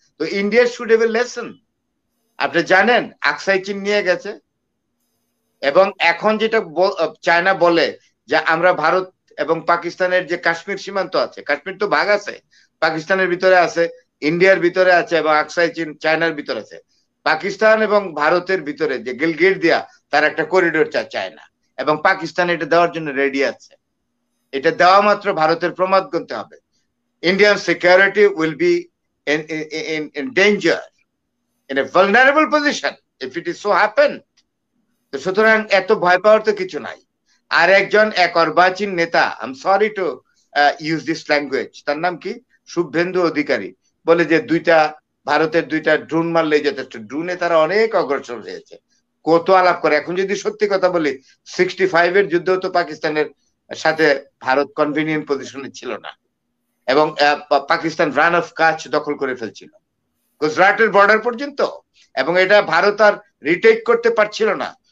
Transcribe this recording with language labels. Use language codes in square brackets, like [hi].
[en] তো India should have a lesson. [bn] আপনি জানেন আকসাই চীন নিয়ে গেছে, এবং এখন যেটা চায়না বলে যে আমরা ভারত এবং পাকিস্তানের যে কাশ্মীর সীমান্ত আছে, কাশ্মীর তো ভাগ আছে, পাকিস্তানের ভিতরে আছে, ইন্ডিয়ার ভিতরে আছে এবং আকসাই চায়নার ভিতরে আছে। পাকিস্তান এবং ভারতের ভিতরে যে গিলগিট দিয়া তার একটা করিডোর চায় না, এবং পাকিস্তান এটা দেওয়ার জন্য রেডি আছে। এটা দেওয়া মাত্র ভারতের প্রমাদ গুনতে হবে। [en] Indian security will be in danger, in a vulnerable position if it is so happen. [bn] তো সুতরাং এত ভয় পাওয়ার তো কিছু নাই। আর একজন এক অর্বাচীন নেতা, [en] I am sorry to use this language, [bn] তার নাম কি, শুভেন্দু অধিকারী, বলে যে ভারতের দুইটা ড্রোন মারলেই যথেষ্ট। ড্রোনে তারা অনেক অগ্রসর হয়েছে, কত আলাপ করে। এখন যদি সত্যি কথা বলি, 65 এর যুদ্ধেও তো পাকিস্তানের সাথে ভারত কনভিনিয়েন্ট পজিশনে ছিল না, এবং পাকিস্তান রান অফ কাচ দখল করে ফেলছিল গুজরাটের বর্ডার পর্যন্ত, এবং এটা ভারত আর রিটেক করতে পারছিল না।